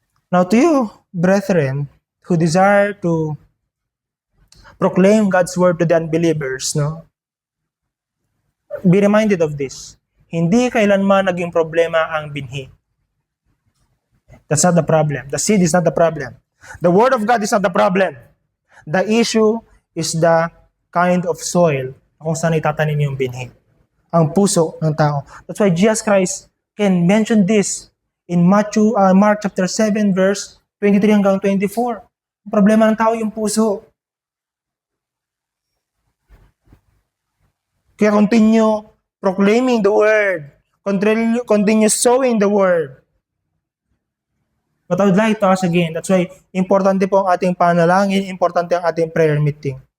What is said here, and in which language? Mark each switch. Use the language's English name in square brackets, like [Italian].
[English] Now to you, brethren, who desire to proclaim God's word to the unbelievers, be reminded of this. [Filipino] Hindi kailanman naging problema ang binhi. [English] That's not the problem. The seed is not the problem. The word of God is not the problem. The issue is the kind of soil [Filipino] kung saan itatanim yung binhi. Ang puso ng tao. [English] That's why Jesus Christ can mention this in Mark chapter 7 verse 23 hanggang 24. [Filipino] Ang problema ng tao yung puso. [English] Kaya continue proclaiming the word. Continue sowing the word. But I would like to ask again, that's why [Filipino] importante po ang ating panalangin, importante ang ating prayer meeting.